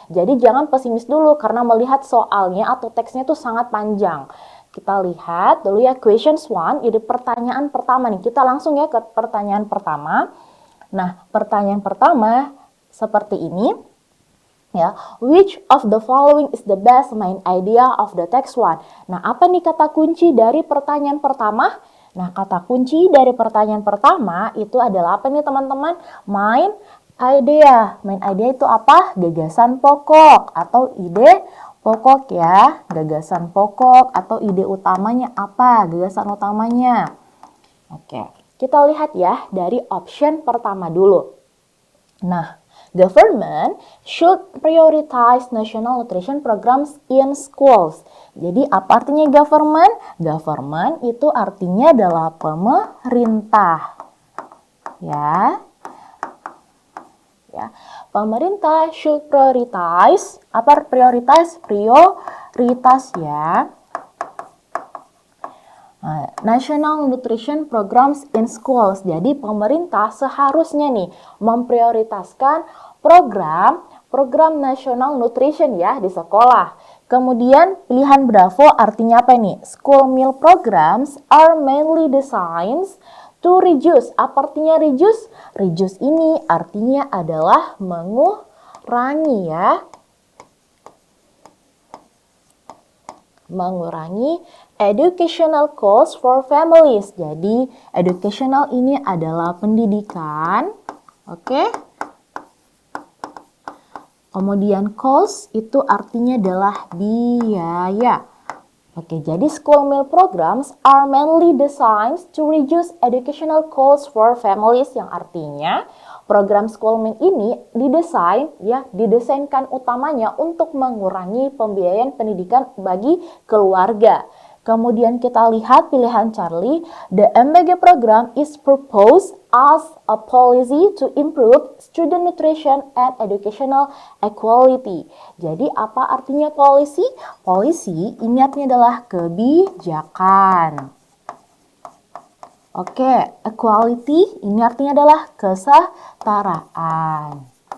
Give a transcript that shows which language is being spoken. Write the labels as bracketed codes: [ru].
[id] Jadi jangan pesimis dulu karena melihat soalnya atau teksnya itu sangat panjang. Kita lihat dulu ya questions 1, jadi pertanyaan pertama nih. Kita langsung ya ke pertanyaan pertama. Nah, pertanyaan pertama seperti ini ya. [en] Which of the following is the best main idea of the text one? [id] Nah, apa nih kata kunci dari pertanyaan pertama? Nah, kata kunci dari pertanyaan pertama itu adalah apa nih teman-teman? [en] Main idea. Main idea [id] itu apa? Gagasan pokok atau ide pokok ya. Gagasan pokok atau ide utamanya apa? Gagasan utamanya. Oke. Kita lihat ya dari option pertama dulu. [en] Nah, government should prioritize national nutrition programs in schools. [id] Jadi apa artinya government? Government itu artinya adalah pemerintah. Ya. Pemerintah [en] should prioritize. [id] Apa [en] prioritize? [id] Prioritas ya. [en] National Nutrition Programs in Schools. [id] Jadi pemerintah seharusnya nih memprioritaskan program [en] national nutrition [id] ya di sekolah. Kemudian pilihan Bravo artinya apa nih? [en] School meal programs are mainly designed to reduce. [id] Apa artinya reduce? Reduce ini artinya adalah mengurangi ya. Mengurangi [en] educational cost for families. [id] Jadi, educational ini adalah pendidikan. Oke. Kemudian cost itu artinya adalah biaya. Oke, jadi [en] school meal programs are mainly designed to reduce educational costs for families, [id] yang artinya program school meal ini didesainkan utamanya untuk mengurangi pembiayaan pendidikan bagi keluarga. Kemudian kita lihat pilihan Charlie, [en] the MBG program is proposed as a policy to improve student nutrition and educational equality. [id] Jadi apa artinya policy? Policy ini artinya adalah kebijakan. Oke, equality ini artinya adalah kesetaraan.